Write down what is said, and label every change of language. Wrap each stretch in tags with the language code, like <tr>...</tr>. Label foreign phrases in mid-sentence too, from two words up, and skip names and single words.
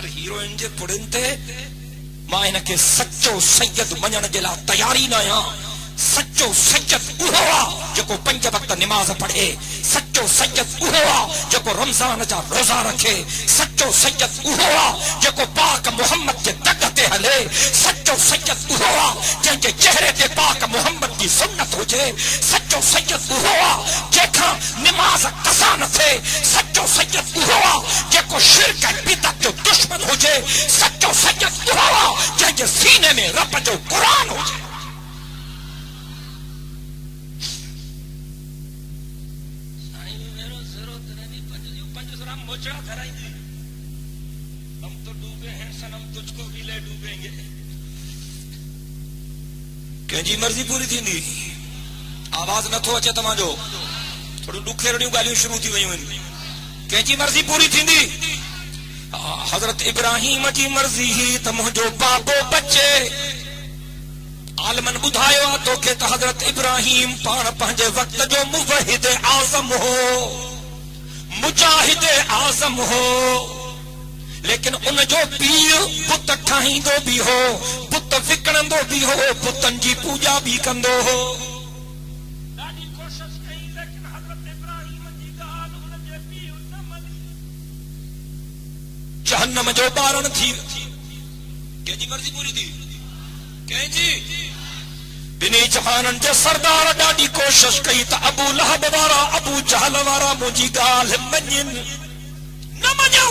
<sd>हीरोइन जे पुड़िन ते मां हिनखे सचो सैयद मञण जे लाइ तयारी न आहियां सच्चो सैयद उहो आहे जेको 5 वक्त निमाज़ पढ़े सच्चो सैयद उहो आहे जेको रमज़ान जा रोज़ा रखे सच्चो सैयद उहो आहे जेको पाक मोहम्मद जे दग ते हले सच्चो सैयद उहो आहे जंहिंजे चेहरे ते पाक मोहम्मद जी सुन्नत हुजे। सच्चो सैयद उहो आहे जेका नमाज कसा न थे। सच्चो सैयद उहो आहे जेको शिरक ऐं बिदअत जो दुश्मन हुजे। सच्चो सैयद उहो आहे जंहिंजे सीने में रब जो क़ुरान हुजे।</sd> <hi>हम तो डूबे हैं सनम, तुझको भी ले डूबेंगे।</hi> <sd>कंहिंजी मर्ज़ी पूरी थींदी। आवाज़ नथो अचे तव्हांजो, थोड़ी ॾुखेरड़ियूं ॻाल्हियूं शुरू थी वयूं आहिनि। कंहिंजी मर्ज़ी पूरी थींदी। हज़रत इब्राहिम जी मर्ज़ी ही त मुंहिंजो बाबो बचे। आलमन ॿुधायो आहे तोखे त हज़रत इब्राहिम पाण पंहिंजे वक़्त जो मुवहिद आज़म हो, मुजाहिद आज़म हो। लेकिन उन जो पीउ बुत ठाहींदो भी हो, बुत विकणंदो भी हो, बुतन जी पूजा भी कंदो हो। ॾाढी कोशिश कई लेकिन हज़रत इब्राहिम जी ॻाल्हि उन जे पीउ न मनी। जहन्नम जो ॿारण थी। कंहिंजी मर्ज़ी पूरी थी? कंहिंजी? बिनी जहाननि जे सरदार ॾाढी कोशिश कई त अबू लहब वारा, अबू जहल वारा मुंहिंजी ॻाल्हि मञनि, न मञूं।</sd>